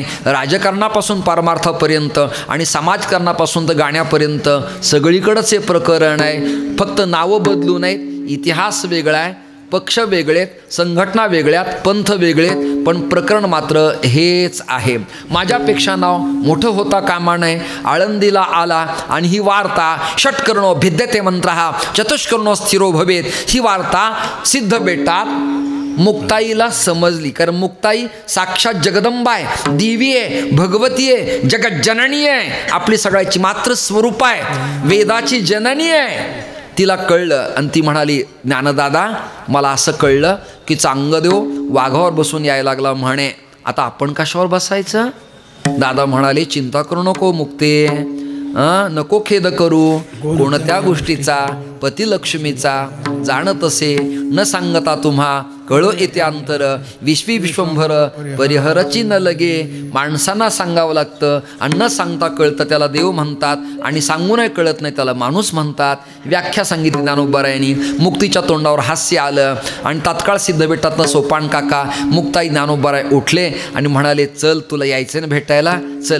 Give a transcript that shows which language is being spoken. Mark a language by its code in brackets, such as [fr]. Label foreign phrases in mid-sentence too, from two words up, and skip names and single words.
[mr] राजकारणापासून परमार्थापर्यंत आणि समाजकारणापासून तर गाण्यापर्यंत सगळीकडंच हे प्रकरण आहे. फक्त नावं बदलू नयेत, इतिहास वेगळा आहे, पक्ष वेगळेत, संघटना वेगळ्यात, पंथ वेगळेत, पण प्रकरण मात्र हेच आहे. माझ्यापेक्षा नाव मोठं होता कामा नये. आळंदीला आला आणि ही वार्ता [sa] षट्कर्णो भिद्यते मंत्रहा चतुष्कर्णो स्थिरो भवेत, [mr] ही वार्ता सिद्ध बेटात मुक्ताईला समजली. कारण मुक्ताई साक्षात जगदंबा आहे, देवी आहे, भगवती आहे, जगज्जननी आहे, आपली सगळ्याची मात्र स्वरूप आहे, वेदाची जननी आहे. तिला कळलं आणि ती म्हणाली ज्ञानदादा मला असं कळलं की चांगदेव वाघावर बसून यायला लागला म्हणे, आता आपण कशावर बसायचं? दादा म्हणाले चिंता करू नको मुक्ते, नको खेद करू कोणत्या गोष्टीचा, पती लक्ष्मीचा. जाणत असे न सांगता तुम्हा कळो येते अंतर, विश्वी विश्वंभर परिहरची न लगे. माणसांना सांगावं लागतं आणि न सांगता कळतं त्याला देव म्हणतात, आणि सांगूनही कळत नाही त्याला माणूस म्हणतात. व्याख्या सांगितली ज्ञानोबारायांनी. मुक्तीच्या तोंडावर हास्य आलं आणि तात्काळ सिद्धबेटातनं सोपान काका मुक्ताई ज्ञानोबाराय उठले आणि म्हणाले चल तुला यायचं ना भेटायला, चल.